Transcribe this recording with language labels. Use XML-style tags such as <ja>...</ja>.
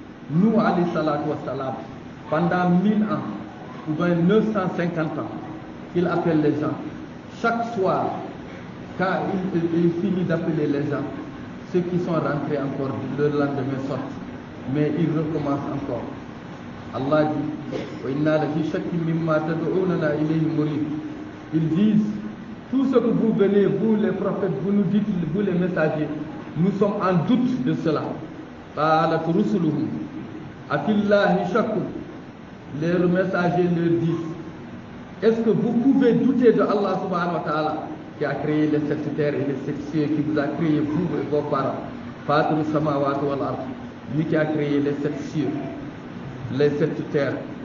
<fr>Nous, alayhi salatu wassalam, pendant 1000 ans, ou bien 950 ans, il appelle les gens. Chaque soir, quand il finit d'appeler les gens, ceux qui sont rentrés encore, le lendemain sortent. Mais il recommence encore. Allah dit,</fr> <ar>وَإِنَّا لَفِي شَكٍّ مِّمَّا تَدْعُونَنَا إِلَيْهِ مُرِيبٍ.</ar> <fr>Ils disent, tout ce que vous venez, vous les prophètes, vous nous dites, vous les messagers, nous sommes en doute de cela.</fr> <ar>قَالَتْ رُسُلُهُمْ أَفِي اللَّهِ شَكٌّ.</ar> <fr>Les messagers leur disent, est-ce que vous pouvez douter de Allah subhanahu wa ta'ala qui a créé les sept terres et les sept cieux, qui vous a créé vous et vos parents,</fr> <ar>Fatir samawati wal ard,</ar> <fr>lui qui a créé les sept cieux, les sept terres.</fr>